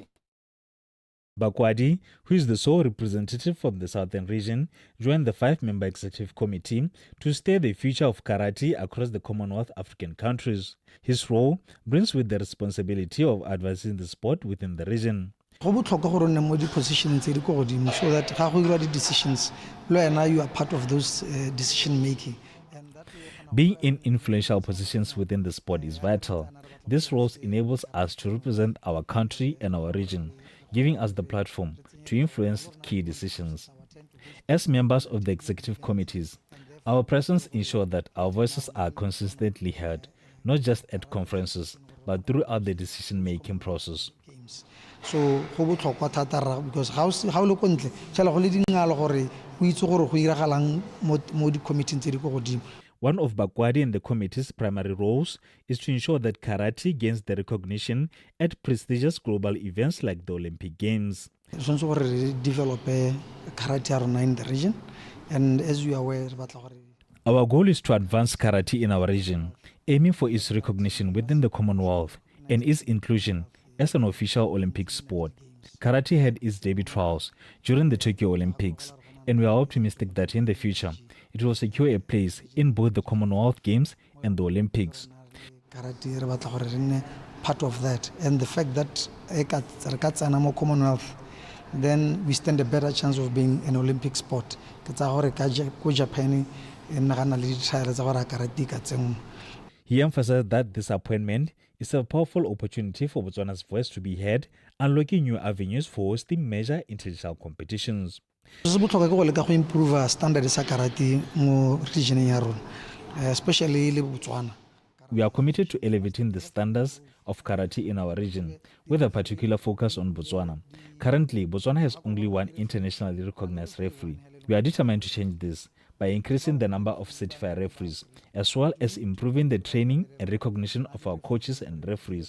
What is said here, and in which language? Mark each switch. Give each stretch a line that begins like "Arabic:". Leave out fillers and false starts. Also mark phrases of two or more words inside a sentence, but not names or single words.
English: Bakwadi, who is the sole representative from the southern region, joined the 5-member executive committee to steer the future of karate across the Commonwealth African countries. His role brings with the responsibility of advancing the sport within the region.
Tswana: Go botlhokwa gore nne mo di-position tse di ko godimo
English: so that
Tswana: ga go dira di-decisions le wena
English: you are part of those decision making. Being in influential positions within the sport is vital. This role enables us to represent our country and our region. giving us the platform to influence key decisions. As members of the executive committees, our presence ensures that our voices are consistently heard, not just at conferences, but throughout the decision-making process.
Tswana: So go botlhokwa thata
English: because how
Tswana: le ko ntle tshela go le dingalo gore go itse gore go iragalang mo di-committee tse di ko godimo.
English: One of Bakwadi and the committee's primary roles is to ensure that karate gains the recognition at prestigious global events like the Olympic Games.
Tswana: Tshwanetse gore re develop karate ya rona
English: in the region, and as you are aware Our goal is to advance karate in our region, aiming for its recognition within the Commonwealth and its inclusion as an official Olympic sport. Karate had its debut trials during the Tokyo Olympics, and we are optimistic that in the future it will secure a place in both the Commonwealth Games and the Olympics. Karate
Tswana: re batla gore re nne
English: part of that, and the fact that
Tswana: re ka tsena mo Commonwealth,
English: then we stand a better chance of being an Olympic sport.
Tswana: Ke tsa gore ko Japan e nagana le di-trial tsa gore karate ka tsengwe.
English: He emphasized that this appointment is a powerful opportunity for Botswana's voice to be heard, unlocking new avenues for hosting major international competitions.
Tswana: Se botlhokwa ke go leka go
English: improve standard
Tswana: sa karate mo region ya rona, especially le Botswana.
English: We are committed to elevating the standards of karate in our region, with a particular focus on Botswana. Currently, Botswana has only one internationally recognized referee. We are determined to change this by increasing the number of certified referees, as well as improving the training and recognition of our coaches and referees.